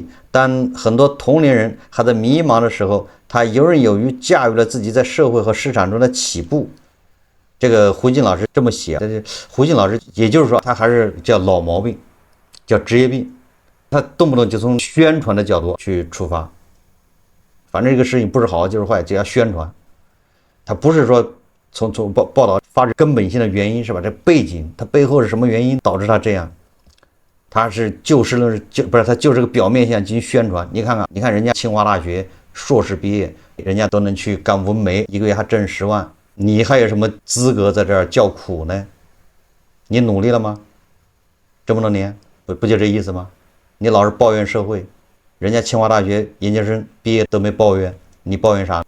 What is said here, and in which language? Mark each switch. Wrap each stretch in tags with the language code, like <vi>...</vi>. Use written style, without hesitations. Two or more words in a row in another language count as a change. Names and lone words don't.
<zh>當很多同齡人還在迷茫的時候，他游刃有餘駕馭了自己在社會和市場中的起步。這個胡靜老師這麼寫，胡靜老師也就是說他還是叫老毛病，叫職業病，他動不動就從宣傳的角度去出發，反正這個事情不是好就是壞，只要宣傳，他不是說從報道發生根本性的原因，是吧？這背景他背後是什麼原因導致他這樣？他是就事論事，不是他就是個表面现象進行宣傳。你看看，你看人家清華大學碩士畢業，人家都能去幹文媒，1個月還掙10萬。你還有什麼資格在這兒叫苦呢？你努力了嗎？這麼多年，不就這意思嗎？你老是抱怨社會，人家清華大學研究生畢業都沒抱怨，你抱怨啥？</zh>